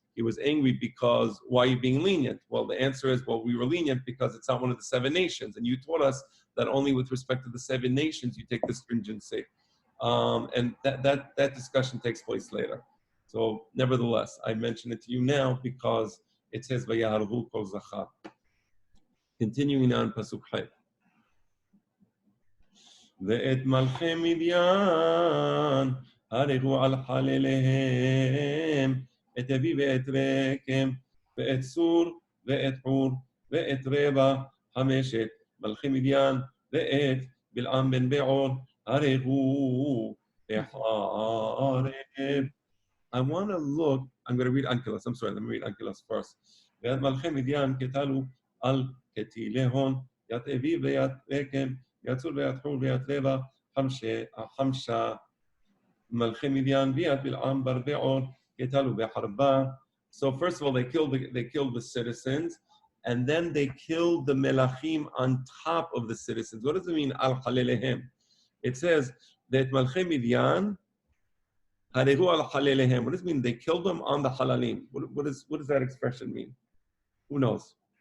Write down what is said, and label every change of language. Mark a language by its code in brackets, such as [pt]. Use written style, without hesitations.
[en] He was angry because, why are you being lenient? Well, the answer is, well, we were lenient because it's not one of the 7 nations. And you taught us that only with respect to the 7 nations, you take the stringency. And that discussion takes place later. So nevertheless, I mention it to you now because it says, [he] Vayaharvu kol zachar. [en] Continuing on Pasuk Chet. [he] ואת מלכי מדיין הרגו על חלליהם את אבי ואת רקם ואת סור ואת חור ואת רבע 5 מלכי מדיין ואת בלעם בן בעור הרגו בחרב. [en] I want to look, I'm going to read Ankylos, I'm sorry, let me read Ankylos first. [arc] ואת מלכי מדיין כתלו על כתילהון ית אבי וית רקם יצור וית חור וית רבע 5 מלכי מדיין וית בלעם בר בעור כתלו בחרבה. [en] So first of all, they killed the citizens, and then they killed the melachim on top of the citizens. What does it mean, al halelehem? It says that [he] Malchei Midyan harehu al halelehem. [en] What does it mean? They killed them on the halalim. What does that expression mean? Who knows?